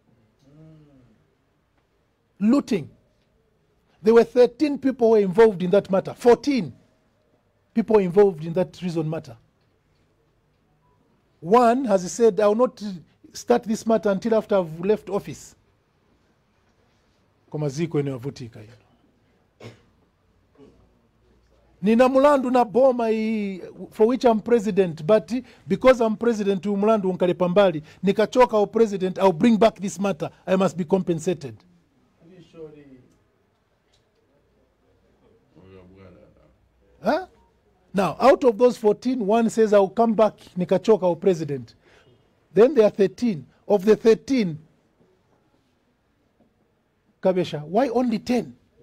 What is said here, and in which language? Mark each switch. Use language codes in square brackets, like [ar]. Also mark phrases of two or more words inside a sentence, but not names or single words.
[en] Looting. There were 13 people who were involved in that matter. 14 people involved in that treason matter. One has said, I will not start this matter until after I've left office. [ny] Nina mulandu na boma [en] for which I'm president, but because I'm president, [ny] mulandu unkalepa mbali, nikachoka o president, [en] I'll bring back this matter. I must be compensated. Huh? Now, out of those 14, one says, I'll come back, [ny] nikachoka o president. [en] Then there are 13. Of the 13, Kabesha, why only 10?